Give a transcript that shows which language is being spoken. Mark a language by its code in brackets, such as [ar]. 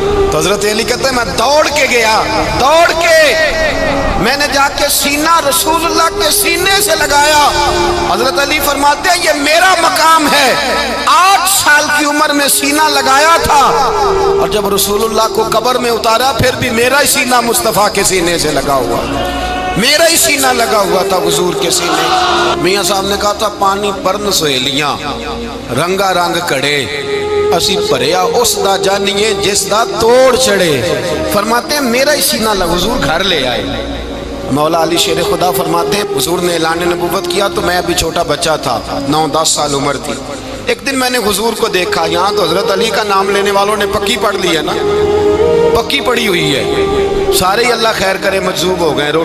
[ur] تو حضرت علی کہتے ہیں میں دوڑ کے گیا, دوڑ کے میں نے جا کے سینہ رسول اللہ کے سینے سے لگایا. حضرت علی فرماتے ہیں یہ میرا مقام ہے, 8 سال کی عمر میں سینہ لگایا تھا اور جب رسول اللہ کو قبر میں اتارا پھر بھی میرا ہی سینہ مصطفیٰ کے سینے سے لگا ہوا, میرا ہی سینہ لگا ہوا تھا حضور کے سینے. [pa] میاں صاحب نے کہا تھا پانی پرن سہیلیاں رنگا رنگ کڑے اسی پریا اس دا جانیے جس دا توڑ چڑھے. [ur] فرماتے ہیں میرا ہی سینہ لگا, حضور گھر لے آئے. مولا علی شیر خدا فرماتے ہیں حضور نے اعلان نبوت کیا تو میں ابھی چھوٹا بچہ تھا, 9-10 سال عمر تھی. ایک دن میں نے حضور کو دیکھا, یہاں تو حضرت علی کا نام لینے والوں نے پکی پڑھ لی ہے نا, پکی پڑی ہوئی ہے, سارے ہی اللہ خیر کرے مجذوب ہو گئے.